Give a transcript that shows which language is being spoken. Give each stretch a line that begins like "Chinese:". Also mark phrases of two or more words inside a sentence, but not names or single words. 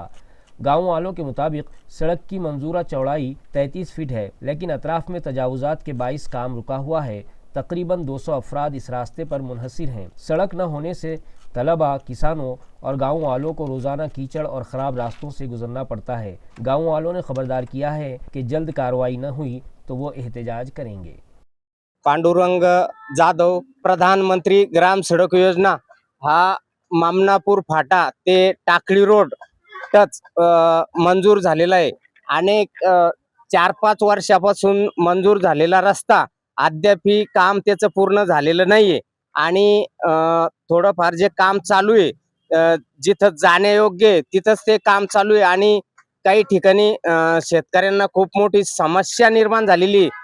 Urdu: گاؤں والوں کے مطابق سڑک کی منظورہ چوڑائی 33 فٹ ہے، لیکن اطراف میں تجاوزات کے باعث کام رکا ہوا ہے. تقریباً 200 افراد اس راستے پر منحصر ہیں. سڑک نہ ہونے سے طلباء، کسانوں اور گاؤں والوں کو روزانہ کیچڑ اور خراب راستوں سے گزرنا پڑتا ہے. گاؤں والوں نے خبردار کیا ہے کہ جلد کارروائی نہ ہوئی تو وہ احتجاج کریں گے.
Marathi: पांडुरंग जाधव, प्रधानमंत्री ग्राम सडक योजना हा मामनापूर फाटा ते टाकळी रोड टच मंजूर झालेला आहे. अनेक 4-5 वर्षापासून मंजूर झालेला रस्ता अद्यापही काम त्याचं पूर्ण झालेलं नाहीये आणि थोडंफार जे काम चालू आहे जिथं जाण्यायोग्य आहे तिथंच ते काम चालू आहे आणि काही ठिकाणी शेतकऱ्यांना खूप मोठी समस्या निर्माण झालेली आहे.